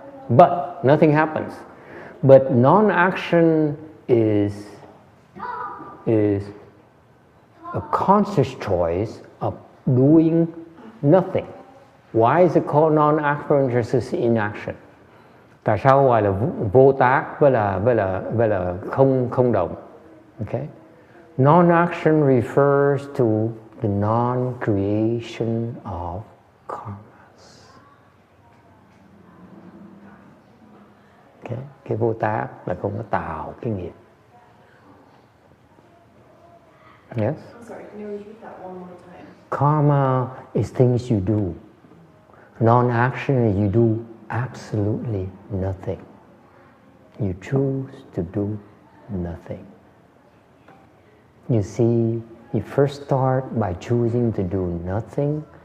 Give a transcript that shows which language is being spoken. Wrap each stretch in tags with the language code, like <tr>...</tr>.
<en>But nothing happens. But non-action is a conscious choice of doing nothing. Why is it called non-action versus inaction?</en> <vi>Tại sao gọi là vô tác với là không động?</vi> <en>Okay? Non-action refers to the non-creation of karmas. Okay?</en> <vi>Cái vô tác là không có tạo cái nghiệp.</vi> <en>Yes? I'm sorry, can you repeat that one more time? Karma is things you do. Non-action is you do absolutely nothing. You choose to do nothing. You see, you first start by choosing to do nothing.</en>